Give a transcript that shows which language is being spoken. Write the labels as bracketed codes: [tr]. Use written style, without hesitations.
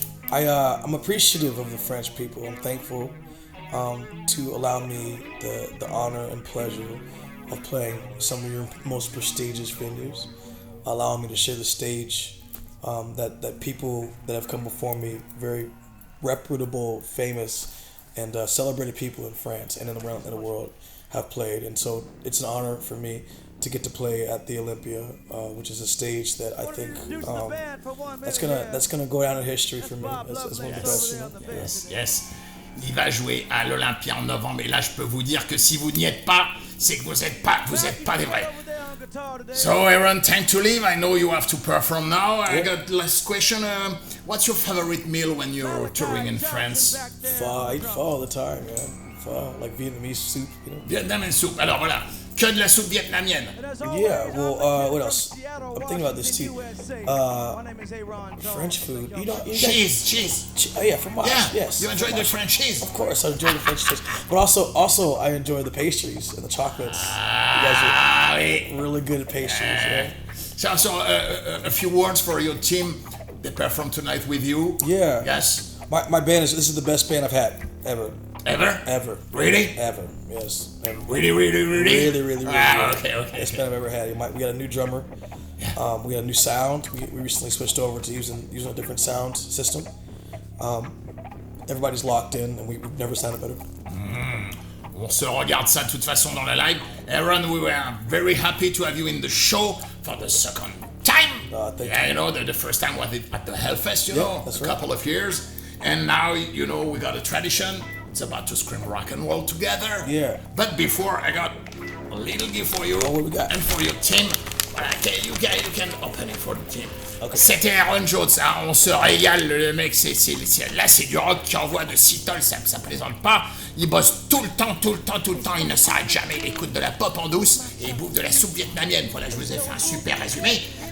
[en] I'm appreciative of the French people. I'm thankful to allow me the honor and pleasure of playing some of your most prestigious venues, allowing me to share the stage that people that have come before me, very reputable, famous, and celebrated people in France and around the world have played. And so it's an honor for me to get to play at the Olympia, which is a stage that I think that's gonna go down in history for me as one of the best. You know? Yes. [fr] Il va jouer à l'Olympia en novembre, et là je peux vous dire que si vous n'y êtes pas, c'est que vous êtes pas des vrais. [en] So Ayron, time to leave. I know you have to perform now. I got last question. What's your favorite meal when you're touring in France? Pho. I eat pho all the time, man. Pho, like Vietnamese soup, you know. Vietnamese soup. [fr] Alors voilà, que de la soupe vietnamienne. [en] Yeah. Well, what else? I'm thinking about this too. French food. You know, Cheese. Oh yeah, fromage. Yeah. Yes. You enjoy the [fr] fromage. [en] French cheese? Of course, I enjoy the French cheese, but also I enjoy the pastries and the chocolates. You guys are really good at pastries. Yeah. So a few words for your team. They perform tonight with you. Yeah. Yes. My band this is the best band I've had ever. Ever? Really? Ever. Yes. Ever. Really? Really. Okay. Best band I've ever had. We got a new drummer. We got a new sound. We recently switched over to using a different sound system. Everybody's locked in, and we've never sounded better. [fr] On se regarde ça de toute façon dans la live. [en] Ayron, we were very happy to have you in the show for the second time. Thank you. You know, the first time was at the Hellfest, you know, that's a right. couple of years. And now, you know, we got a tradition. it's about to scream rock and roll together. Yeah. But before, I got a little gift for you. Oh, what we got? And for your team. Voilà, you can open it for the team. Okay. [fr] C'était Ayron Jones, hein, on se régale, le mec, là c'est du rock qui envoie de Seattle, ça plaisante pas. Il bosse tout le temps, il ne s'arrête jamais, il écoute de la pop en douce et il bouffe de la soupe vietnamienne. Voilà, je vous ai fait un super résumé.